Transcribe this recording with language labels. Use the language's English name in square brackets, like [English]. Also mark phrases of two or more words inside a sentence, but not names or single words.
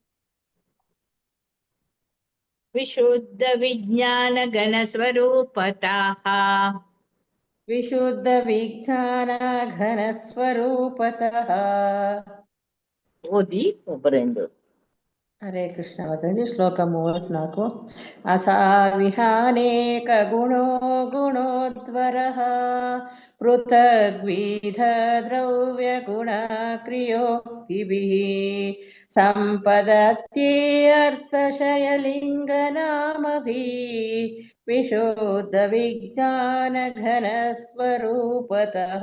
[Sanskrit] विशुद्ध विज्ञान घनस्वरूपतः विशुद्ध विज्ञानघनस्वरूपतः [Kannada] ओदि ಒಬ್ಬರೆಂದು ಹರೇ ಕೃಷ್ಣ ಮಾತಾಜಿ. ಶ್ಲೋಕ 34. [Sanskrit] ಅಸಾವಿಹಾನೇಕ ಗುಣೋ ಗುಣೋದ್ವರಃ ಪೃಥಗ್ವಿಧ ದ್ರವ್ಯ ಗುಣ ಕ್ರಿಯೋಕ್ತಿಭಿಃ ಸಂಪದತ್ಯೇऽರ್ಥಶಯಲಿಂಗನಾಮಭಿಃ ವಿಶುದ್ಧ ವಿಜ್ಞಾನ ಘನ ಸ್ವರೂಪತಃ.